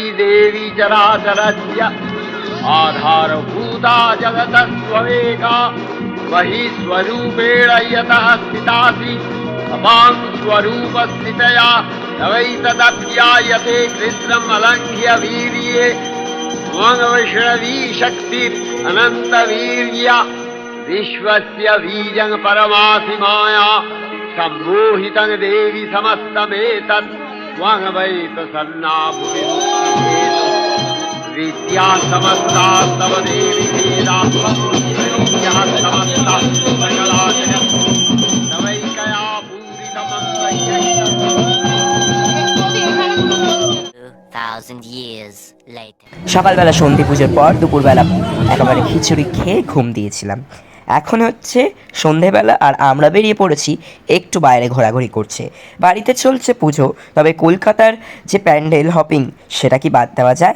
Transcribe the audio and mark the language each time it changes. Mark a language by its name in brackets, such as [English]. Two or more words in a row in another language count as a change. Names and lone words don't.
[Sanskrit] देवी चराचरस्य आधारभूता जगतस्त्वमेका वही स्वरूपेण यतः स्थितासि अपां स्वरूपस्थितया तवैतदप्यायते कृष्णम् अलङ्घ्य वीर्ये वैष्णवी शक्तिर अनंत वीर्या विश्वस्य बीजं परमासि माया सम्मोहितं देवी समस्तमेतत् त्वं वै प्रसन्ना भुवि विद्या समस्ता तव देवी वेदा विद्या समस्ता सकला जगत् तवैकया पूरितमन्त्रैः। [Bangla] সকালবেলা সন্ধি পুজোর পর দুপুরবেলা একেবারে খিচুড়ি খেয়ে ঘুম দিয়েছিলাম। এখন হচ্ছে সন্ধেবেলা আর আমরা বেরিয়ে পড়েছি একটু বাইরে ঘোরাঘুরি করছে। বাড়িতে চলছে পুজো, তবে কলকাতার যে [English] pandal hopping [Bangla] সেটা কি বাদ দেওয়া যায়?